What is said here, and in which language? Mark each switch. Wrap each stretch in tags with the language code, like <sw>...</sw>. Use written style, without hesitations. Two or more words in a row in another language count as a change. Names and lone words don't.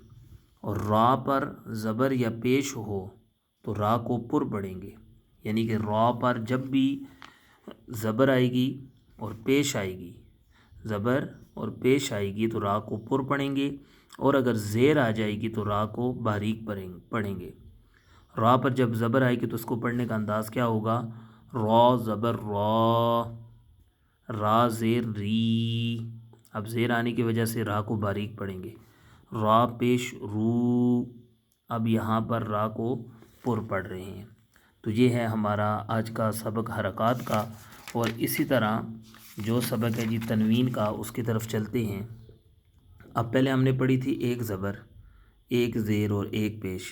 <ur>اور را پر زبر یا پیش ہو تو را کو پر پڑھیں گے، یعنی کہ را پر جب بھی زبر آئے گی اور پیش آئے گی، زبر اور پیش آئے گی تو را کو پر پڑھیں گے، اور اگر زیر آ جائے گی تو را کو باریک پڑھیں گے۔ را پر جب زبر آئے گی تو اس کو پڑھنے کا انداز کیا ہوگا؟ را زبر را، را زیر ری، اب زیر آنے کی وجہ سے را کو باریک پڑھیں گے۔ را پیش رو، اب یہاں پر را کو پر پڑھ رہے ہیں۔ تو یہ ہے ہمارا آج کا سبق حرکات کا۔ اور اسی طرح جو سبق ہے جی تنوین کا، اس کی طرف چلتے ہیں۔ اب پہلے ہم نے پڑھی تھی ایک زبر، ایک زیر اور ایک پیش۔</ur>